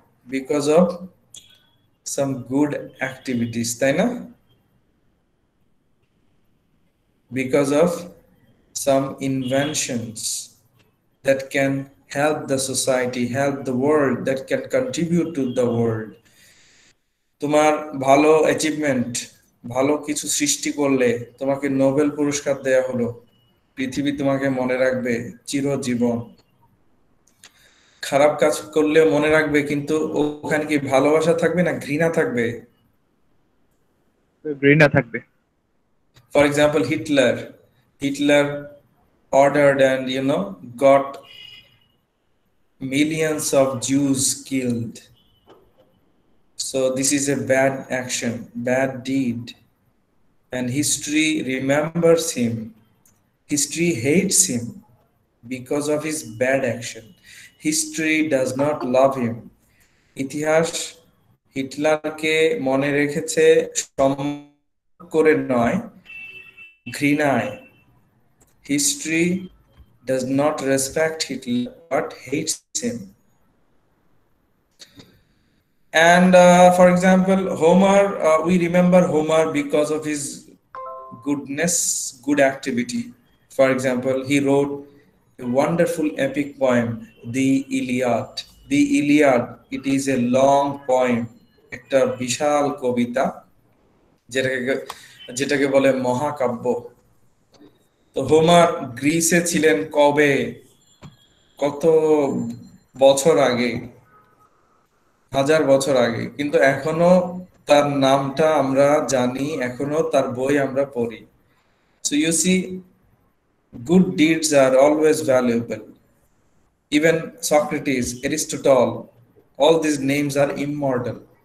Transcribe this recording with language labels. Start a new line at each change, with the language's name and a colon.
English: Because of some good activities,
Bangla: তাই না?
English: Because of some inventions that can help the society, help the world, that can contribute to the world.
Bangla: তোমার ভালো achievement, ভালো কিছু সৃষ্টি করলে তোমাকে নোবেল পুরস্কার দেয়া হলো, পৃথিবী তোমাকে মনে রাখবে চিরজীবন। খারাপ কাজ করলে মনে রাখবে, কিন্তু ওখানে কি ভালোবাসা থাকবে না ঘৃণা থাকবে? ঘৃণা থাকবে।
English: For example, Hitler ordered and got millions of Jews killed. So this is a bad action, bad deed. And history remembers him. History hates him because of his bad action. History does not love him.
Bangla: ইতিহাস হিটলারকে মনে রেখেছে সম্মান করে নয়, ঘৃণায়।
English: History does not respect Hitler but hates him. And for example, Homer, we remember Homer because of his goodness, good activity. For example, he wrote a wonderful epic poem, The Iliad. The Iliad, it is a long poem,
Bangla: একটা বিশাল কবিতা যেটাকে যেটাকে বলে মহাকাব্য। তো Homer গ্রিসে ছিলেন কবে, কত বছর আগে, 1000 বছর আগে, কিন্তু এখনো তার নামটা আমরা জানি, এখনো তার বই আমরা পড়ি।
English: So you see, good deeds are always valuable. Even Socrates, Aristotle, all these names are immortal.